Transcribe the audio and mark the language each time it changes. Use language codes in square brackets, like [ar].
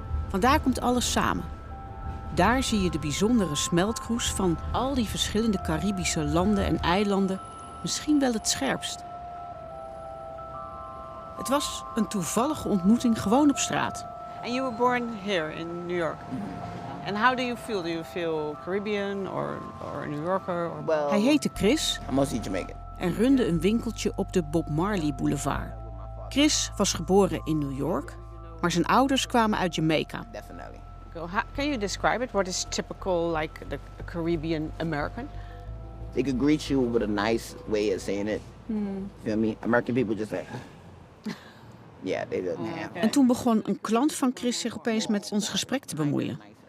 [nl] Want daar komt alles samen. Daar zie je de bijzondere smeltkroes van al die verschillende Caribische landen en eilanden misschien wel het scherpst. Het was een toevallige ontmoeting gewoon op straat. [en] And you were born here in New York. And how do you feel? Do you feel Caribbean or New Yorker? Or... Well, [nl] Hij heette Chris [en] I'm mostly Jamaican. [nl] en runde een winkeltje op de Bob Marley Boulevard. Chris was geboren in New York, maar zijn ouders kwamen uit Jamaica. [en] Definitely. Can you describe it? What is typical, like the Caribbean American? They could greet you with a nice way of saying it. Feel me? American people just like, yeah, they don't have. [nl] En toen begon een klant van Chris zich opeens met ons gesprek te bemoeien.